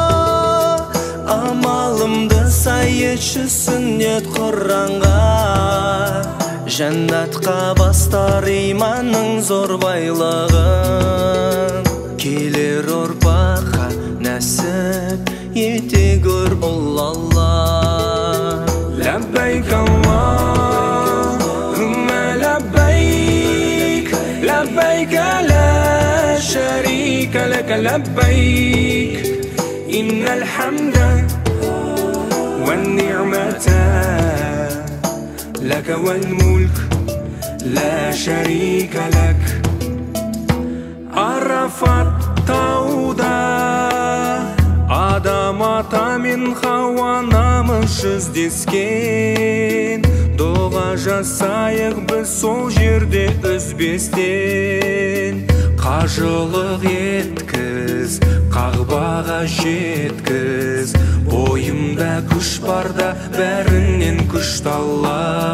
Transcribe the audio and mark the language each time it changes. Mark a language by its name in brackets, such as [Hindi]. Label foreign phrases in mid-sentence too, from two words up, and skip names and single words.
[Kazakh] Амалымды сай етші сүннет Құранға Жәннатқа бастар иманның зор байлығын Келер ұрпаққа нәсіп ете көр ұл Алла [Arabic] لبيك اللهم لبيك لبيك لا شريك لك لبيك إن الحمد والنعمة لك والملك لا شريك لك عرفت тауда [Kazakh] Адам ата мен Хауа намыс жүздескен Доға жасайық біз сол жерде үзбестен Қажылық еткіз, Қағбаға жеткіз Бойымда күш барда бәрінен күшті Алла